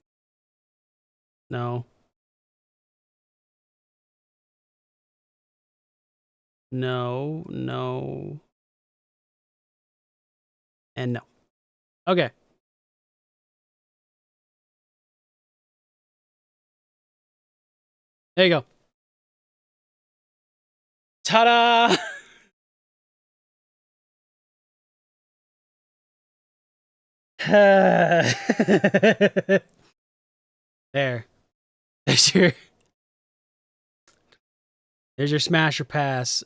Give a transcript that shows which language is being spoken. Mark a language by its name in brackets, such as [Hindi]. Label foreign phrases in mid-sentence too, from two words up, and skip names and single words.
[English] No. No, no. And no. Okay. There you go. Ta-da! There. There's your smash or pass.